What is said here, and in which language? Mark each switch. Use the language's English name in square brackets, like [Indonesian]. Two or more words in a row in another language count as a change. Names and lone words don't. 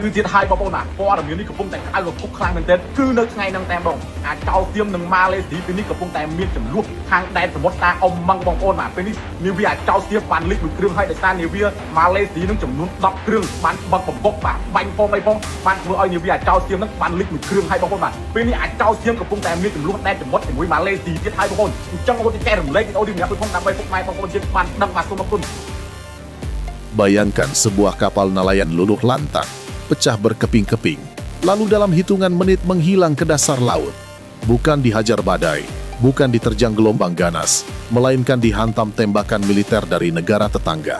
[Khmer] คือទៀតហើយបងប្អូនបាទព័ត៌មាននេះកំពុងតែក្តៅរគុកខ្លាំងមែនទែនគឺនៅថ្ងៃហ្នឹងតែម្ដងអាចោលទៀមនឹងម៉ាឡេស៊ីពេលនេះកំពុងតែមានចំនួនខាងដែនសមុទ្រតាអ៊ំម៉ងបងប្អូនបាទពេលនេះនាវាអាចោលទៀមបានលិចមួយគ្រឿងហើយដោយសារនាវាម៉ាឡេស៊ីនឹងចំនួន10គ្រឿងបានបឹកបំបុកបាទបាញ់ផងអីផងបានធ្វើឲ្យនាវាអាចោលទៀមនឹងបានលិចមួយគ្រឿងហើយបងប្អូនបាទពេលនេះអាចោលទៀមកំពុងតែមានចំនួនដែនសមុទ្រជាមួយម៉ាឡេស៊ីទៀតហើយបងប្អូនអញ្ចឹងអូនចែករំលែកវីដេអូនេះម្នាក់មួយផងដើម្បីពុកម៉ែបងប្អូនយើងបានដឹងបាទសូមអរគុណ [Indonesian] Bayangkan sebuah kapal nelayan luluh lantak, pecah berkeping-keping, lalu dalam hitungan menit menghilang ke dasar laut. Bukan dihajar badai, bukan diterjang gelombang ganas, melainkan dihantam tembakan militer dari negara tetangga.